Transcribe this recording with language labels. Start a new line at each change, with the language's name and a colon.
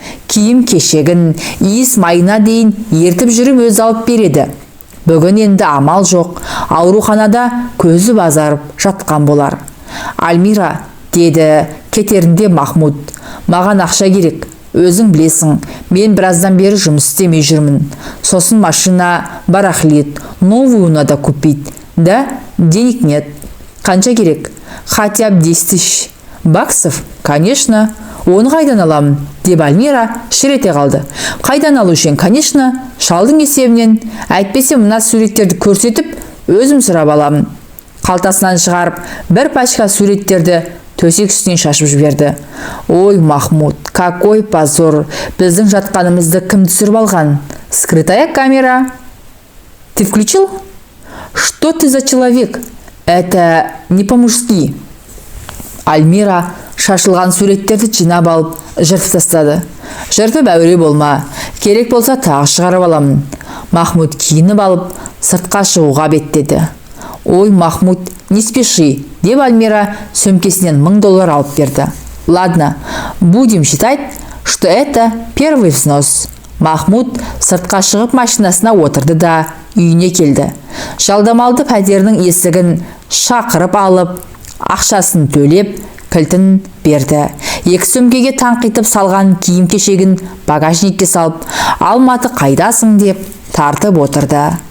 Kazakh: Киім кешегін, иіс майына дейін ертіп жүріп өз алып береді. Бүгін енді амал жоқ, ауруханада көзі базарып жатқан болар. Альмира, деді кетерінде Махмуд, маған ақша керек. Өзің білесің, мен біраздан бері жұмыс істемей жүрмін. Сосын
Russian: машина, барахлит, новую надо купить. Да, денег нет.
Kazakh: Қанша керек?
Russian: Хотя бы 10 тысяч баксов? Конечно.
Kazakh: Оны қайдан аламын? Деп Альмира шірете қалды. Қайдан алушен?
Russian: Конечно,
Kazakh: шалдың есебінен. Әйтпесе мына суреттерді көрсетіп, өзім сұрап аламын. Қалтасынан шығарып, бір пачка суреттерді төсек үстінен шашып жіберді. Ой, Махмуд,
Russian: какой позор!
Kazakh: Біздің жатқанымызды кім түсіріп алған?
Russian: Скрытая камера. Ты включил? Что ты за человек? Это не по-мужски.
Kazakh: Альмира шашылған суреттерді жинап алып, жыртып тастады. Жыртып әуре болма. Керек болса тағы шығарып аламын. Махмуд киініп алып, сыртқа шығуға беттеді. Ой, Махмуд,
Russian: не спеши,
Kazakh: деп Альмира сөмкесінен $1000 алып берді.
Russian: Ладно, будем считать, что это первый взнос.
Kazakh: Махмуд сыртқа шығып машинасына отырды да үйіне келді. Жалдамалды пәтерінің есігін шақырып алып, ақшасын төлеп, кілтін берді. Екі сөмкеге таңқитып салған киім кешегін багажникке салып, Алматы қайдасың деп тартып отырды.